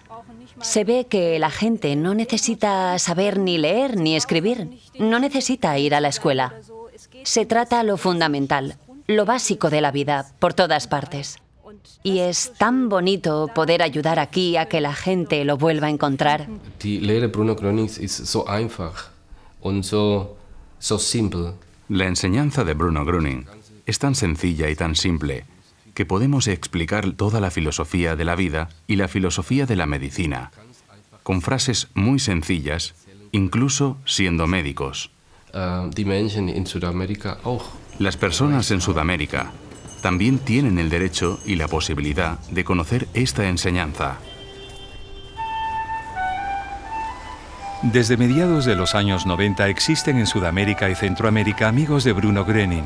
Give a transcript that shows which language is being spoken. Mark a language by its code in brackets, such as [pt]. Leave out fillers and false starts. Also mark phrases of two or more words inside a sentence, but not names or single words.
[es] Se ve que la gente no necesita saber ni leer ni escribir, no necesita ir a la escuela. Se trata lo fundamental, lo básico de la vida, por todas partes. Y es tan bonito poder ayudar aquí a que la gente lo vuelva a encontrar. [de] Die Lehre Bruno Grönings ist so einfach und so simple. [es] La enseñanza de Bruno Gröning es tan sencilla y tan simple que podemos explicar toda la filosofía de la vida y la filosofía de la medicina, con frases muy sencillas, incluso siendo médicos. [de] Die Menschen in Südamerika auch. [es] Las personas en Sudamérica también tienen el derecho y la posibilidad de conocer esta enseñanza. Desde mediados de los años 90 existen en Sudamérica y Centroamérica amigos de Bruno Gröning.